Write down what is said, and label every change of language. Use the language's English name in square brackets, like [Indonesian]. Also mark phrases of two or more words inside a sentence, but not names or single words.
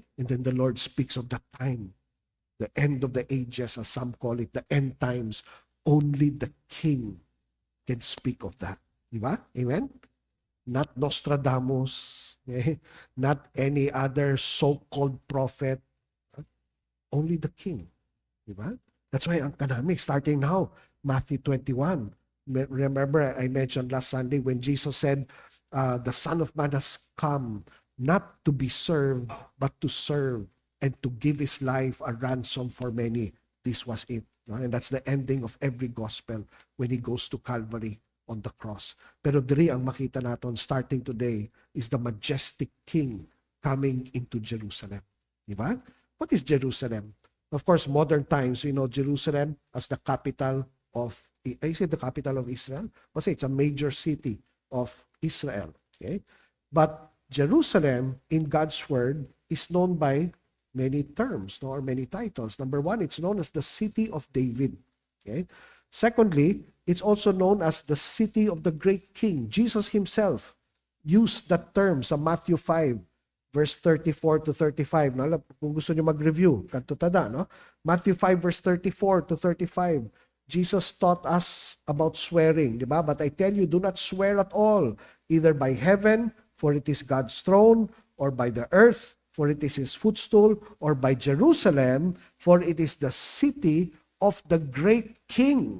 [English] And then the Lord speaks of that time, the end of the ages, as some call it, the end times. Only the king can speak of that. Diba? Amen? Not Nostradamus, okay? Not any other so-called prophet. Only the king. Diba? That's why [Hiligaynon] ang kanami, [English] starting now, Matthew 21. Remember, I mentioned last Sunday when Jesus said, the Son of Man has come not to be served, but to serve and to give His life a ransom for many. This was it. And that's the ending of every gospel when He goes to Calvary on the cross. [Hiligaynon] Pero diri ang makita naton [English] starting today is the majestic King coming into Jerusalem. Diba? What is Jerusalem? Of course, modern times, we know Jerusalem as the capital of, is it the capital of Israel? Kasi it's a major city of Israel. Okay? But Jerusalem in God's word is known by many terms, no, or many titles. Number one, it's known as the city of David. Okay? Secondly, it's also known as the city of the great king. Jesus himself used that term sa Matthew 5, verse 34 to 35. No? [Filipino] Kung gusto niyo mag-review, kanto tada, no? [English] Matthew 5, verse 34 to 35. Jesus taught us about swearing, [Filipino] di ba? [English] But I tell you, do not swear at all, either by heaven, for it is God's throne, or by the earth, for it is His footstool, or by Jerusalem, for it is the city of the great king.